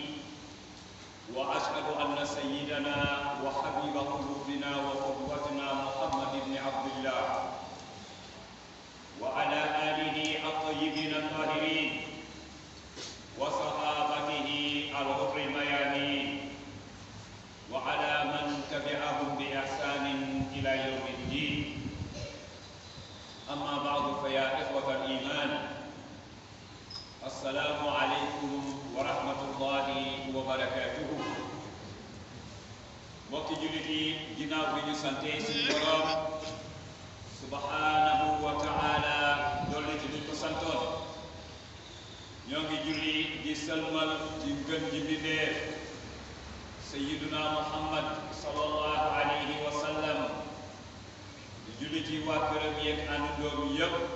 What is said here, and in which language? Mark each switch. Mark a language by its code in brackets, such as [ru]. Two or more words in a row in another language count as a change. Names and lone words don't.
[ar] وأشهد أن سيدنا وحبيب قلوبنا وقدوتنا محمد بن عبد الله وعلى آله الطيبين الطاهرين وصحابته الغر الميامين وعلى من تبعهم بإحسان إلى يوم الدين. أما بعد، فيا إخوة الإيمان، السلام عليكم ورحمة الله وبركاته. [wo] mbokki jullit yi, ginnaaw bi ñu sante suñu borom [ar] سبحانه وتعالى [wo] dolli ci ñu ko santoon, ñoo ngi julli di sëlmal ci gën ji mbindeef [ar] سيدنا محمد صلى الله عليه وسلم, [wo] di julli ci waa këram yeeg àndandoom yépp,